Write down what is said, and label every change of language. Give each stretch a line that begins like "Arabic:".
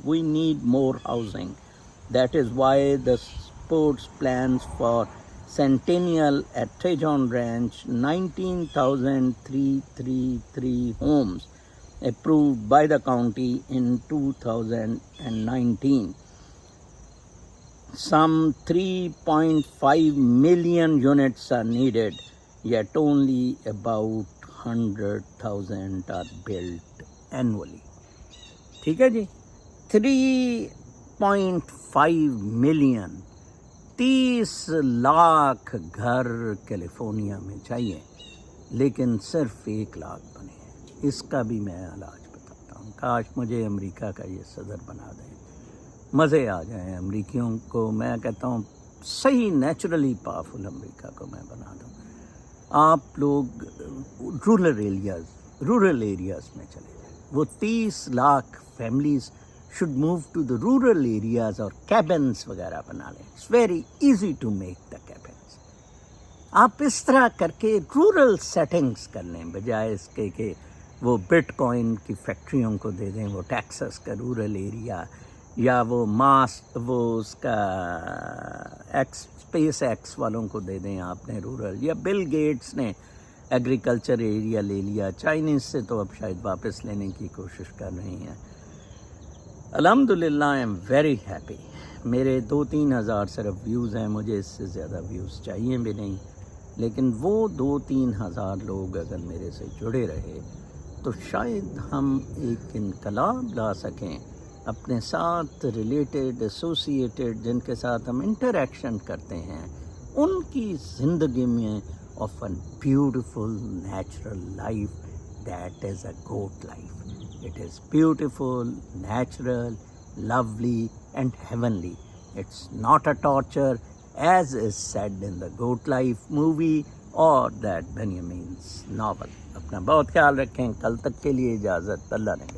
English: We need more housing. That is why the sports plans for Centennial at Tejon Ranch, 19,333 homes approved by the county in 2019. Some 3.5 million units are needed, yet only about 100,000 are built annually.
Urdu: ٹھیک ہے جی, 3.5 million, 30 lakh گھر California میں چاہیے, لیکن صرف 1 لاکھ بنے ہیں. اس کا بھی میں علاج بتاتا ہوں. کاش مجھے امریکہ کا یہ صدر بنا دیں, مزے آ جائیں امریکیوں کو. میں کہتا ہوں صحیح نیچرلی پاورفل امریکہ کو میں بنا دوں. آپ لوگ رورل ایریاز میں چلے جائیں. وہ 30 lakh families
English: should move to the rural areas
Urdu: اور cabins وغیرہ بنا لیں.
English: It's very easy to make the cabins.
Urdu: آپ اس طرح کر کے رورل سیٹنگز کر لیں, بجائے اس کے کہ وہ بٹ کوائن کی فیکٹریوں کو دے دیں, وہ ٹیکسس کا رورل ایریا, یا وہ اس کا اسپیس ایکس والوں کو دے دیں آپ نے رورل, یا بل گیٹس نے ایگریکلچر ایریا لے لیا. چائنیز سے تو اب شاید واپس لینے کی کوشش کر رہی ہیں. الحمدللہ
English: I am very happy.
Urdu: میرے 2-3 ہزار صرف ویوز ہیں, مجھے اس سے زیادہ ویوز چاہیے بھی نہیں, لیکن وہ 2-3 ہزار لوگ اگر میرے سے جڑے رہے تو شاید ہم ایک انقلاب لا سکیں اپنے ساتھ ریلیٹڈ, ایسوسیٹڈ, جن کے ساتھ ہم انٹریکشن کرتے ہیں, ان کی زندگی میں
English: Of a beautiful natural life that is a goat life. It is beautiful, natural, lovely and heavenly. It's not a torture as is said in the Goat Life movie or that Benjamin's novel.
Urdu: اپنا بہت خیال رکھیں. کل تک کے لیے اجازت. اللہ نے